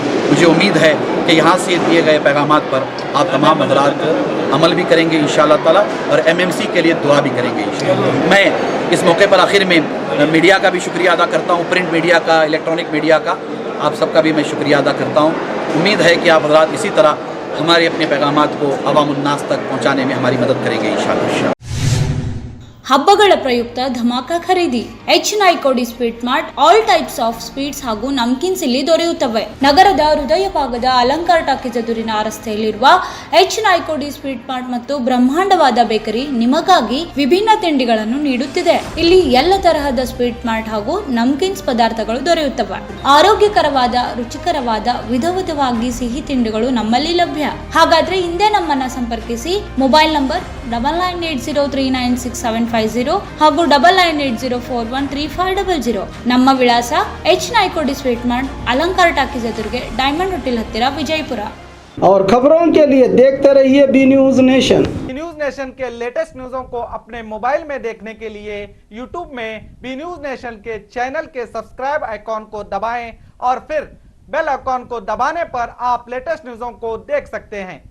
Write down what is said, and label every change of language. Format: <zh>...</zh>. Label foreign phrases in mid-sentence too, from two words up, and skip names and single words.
<ur>مجھے امید ہے کہ یہاں سے دیے گئے پیغامات پر آپ تمام حضرات عمل بھی کریں گے</ur> <ar>إن شاء الله تعالى</ar> <ur>اور MMC کے لیے دعا بھی کریں گے</ur> <ar>إن شاء الله.</ar> <ur>میں اس موقع پر آخر میں میڈیا کا بھی شکریہ ادا کرتا ہوں,</ur> <en>print media</en> <ur>کا,</ur> <en>electronic media</en> <ur>کا، آپ سب کا بھی میں شکریہ ادا کرتا ہوں. امید ہے کہ آپ حضرات اسی طرح ہمارے اپنے پیغامات کو عوام الناس تک پہنچانے میں ہماری مدد کریں گے</ur> <ar>إن شاء الله.</ar> <kn>ಹಬ್ಬಗಳ ಪ್ರಯುಕ್ತ ಧಮಾಕ ಖರೀದಿ H9 ಸ್ವೀಟ್ ಮಾರ್ಟ್</kn> <en>all types of sweets</en> <kn>ಹಾಗೂ ನಮ್ಕಿನ್ಸ್ ಇಲ್ಲಿ ದೊರೆಯುತ್ತವೆ. ನಗರದ ಹೃದಯ ಭಾಗದ ಅಲಂಕಾರ ಟಾಕೀಸ್ ಎದುರಿನ ರಸ್ತೆಯಲ್ಲಿರುವ H9 ಸ್ವೀಟ್ ಮಾರ್ಟ್ ಮತ್ತು ಬ್ರಹ್ಮಾಂಡವಾದ ಬೇಕರಿ ನಿಮಗಾಗಿ ವಿಭಿನ್ನ ತಿಂಡಿಗಳನ್ನು ನೀಡುತ್ತಿದೆ. ಇಲ್ಲಿ ಎಲ್ಲ ತರಹದ ಸ್ವೀಟ್ ಮಾರ್ಟ್ ಹಾಗೂ ನಮ್ಕಿನ್ಸ್ ಪದಾರ್ಥಗಳು ದೊರೆಯುತ್ತವೆ. ಆರೋಗ್ಯಕರವಾದ, ರುಚಿಕರವಾದ, ವಿಧವಿಧವಾಗಿ ಸಿಹಿ ತಿಂಡಿಗಳು ನಮ್ಮಲ್ಲಿ ಲಭ್ಯ. ಹಾಗಾದ್ರೆ ಹಿಂದೆ ನಮ್ಮನ್ನ ಸಂಪರ್ಕಿಸಿ.</kn> <en>mobile number</en> <kn>9980396750 ಹಾಗೂ 9980413500. ನಮ್ಮ ವಿಳಾಸ H9 ಸ್ವೀಟ್ ಮಾರ್ಟ್, ಅಲಂಕಾರ ಟಾಕೀಸ್ ಎದುರಿಗೆ, ಡೈಮಂಡ್ ಹೋಟೆಲ್ ಹತ್ತಿರ, ವಿಜಯಪುರ.</kn> <ur>اور خبروں کے لیے دیکھتے رہیے بی نیوز نیشن. نیوز نیشن کے</ur> <en>latest news</en> <ur>کو اپنے موبائل میں دیکھنے کے لیے یوٹیوب میں بی نیوز نیشن کے چینل کے</ur> <en>subscribe icon</en> <ur>کو دبائیں اور پھر</ur> <en>bell icon</en> <ur>کو دبانے پر آپ</ur> <en>latest news</en> <ur>کو دیکھ سکتے ہیں.</ur>